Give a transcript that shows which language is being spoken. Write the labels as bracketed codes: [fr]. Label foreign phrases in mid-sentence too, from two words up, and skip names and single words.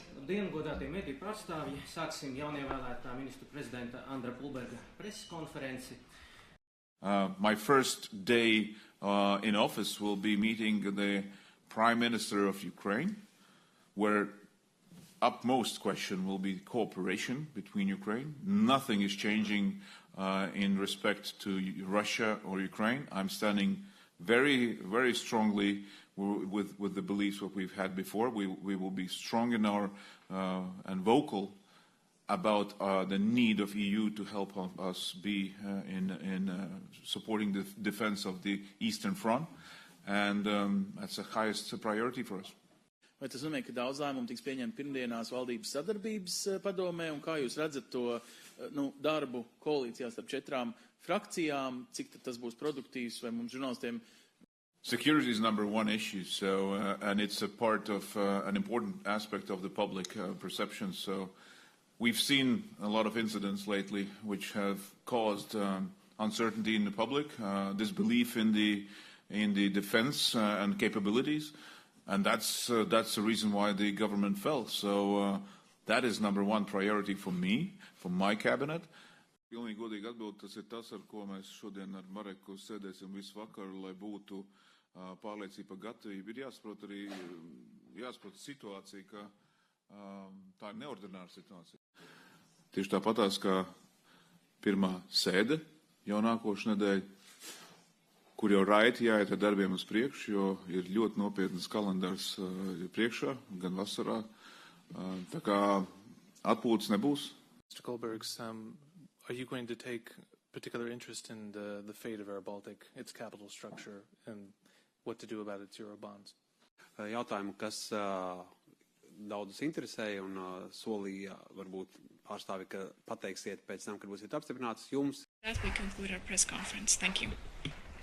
[lv] Labdien, godātie mediju pārstāvji! Sāksim jaunievēlētā ministru prezidenta Andra Pulberga preses konferenci. [en] My first day in office will be meeting the Prime Minister of Ukraine, where upmost question will be cooperation between Ukraine. Nothing is changing in respect to Russia or Ukraine. I'm standing very, very strongly with the beliefs that we've had before. We will be strong in our and vocal about the need of EU to help us be in supporting the defense of the Eastern Front, and that's the highest priority for us. [lv] Vai tas nozīmē, ka daudz lēmumu tiks pieņemti pirmdienās valdības sadarbības padomē, un kā jūs redzat to darbu koalīcijā starp 4 frakcijām, cik tas būs produktīvs, vai mums žurnālistiem? [en] Security is number one issue, so and it's a part of an important aspect of the public perception. So we've seen a lot of incidents lately which have caused uncertainty in the public, disbelief in the defense and capabilities, and that's the reason why the government fell. So that is number one priority for me, for my cabinet. [lv] Pilnīgi godīgi atbild, tas ir tas, ar ko mēs šodien ar Mareku sēdēsim visu vakaru, lai būtu pārliecība par gatavību. Ir jāsaprot situācija, ka tā ir neordināra situācija. Tieši tāpatās, kā pirmā sēde jau nākošu nedēļu, kur jau raiti jāiet ar darbiem uz priekšu, jo ir ļoti nopietnas kalendārs priekšā, gan vasarā. Tā kā atpūtas nebūs. [en] Mr. Goldbergs, are you going to take particular interest in the fate of Air Baltic, its capital structure, and what to do about its Eurobonds? [lv] Jautājumu, kas daudzus interesēja un solīja varbūt pārstāvi, ka pateiksiet pēc tam, kad būsiet apstiprināts jums. [en] That we conclude our press conference. Thank you.